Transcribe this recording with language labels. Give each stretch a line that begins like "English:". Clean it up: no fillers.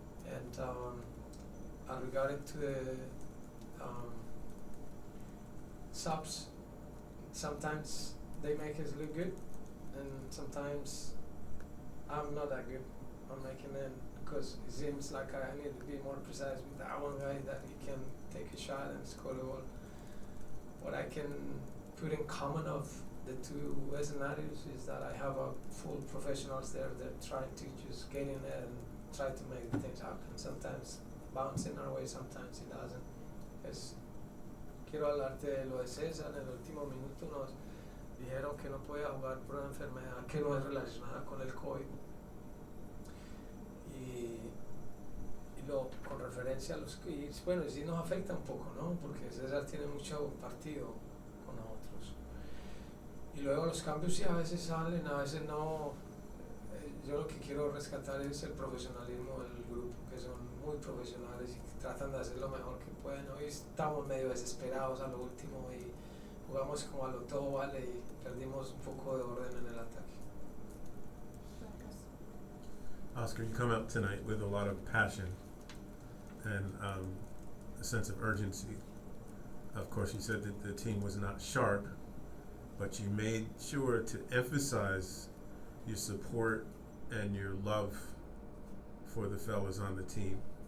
English: And regarding to the subs, sometimes they make us look good, and sometimes I'm not that good on making them, because it seems like I need to be more precise with that one guy, that he can take a shot and score a goal. What I can put in common of the two scenarios is that I have full professionals there that trying to just get in there and try to make things happen. Sometimes bounce in our way, sometimes it doesn't.
Spanish: Quiero hablarte de lo de César. En el último minuto nos dijeron que no podía jugar por una enfermedad que no es relacionada con el COVID. Y digo con referencia a los que, y bueno, sí nos afecta un poco, ¿no? Porque César tiene mucho partido con nosotros. Y luego los cambios sí a veces salen, a veces no. Yo lo que quiero rescatar es el profesionalismo del grupo, que son muy profesionales y que tratan de hacer lo mejor que pueden. Hoy estamos medio desesperados a lo último y jugamos como a lo todo vale y perdimos un poco de orden en el ataque.
English: Oscar, you come out tonight with a lot of passion and a sense of urgency. Of course, you said that the team was not sharp, but you made sure to emphasize your support and your love for the fellas on the team.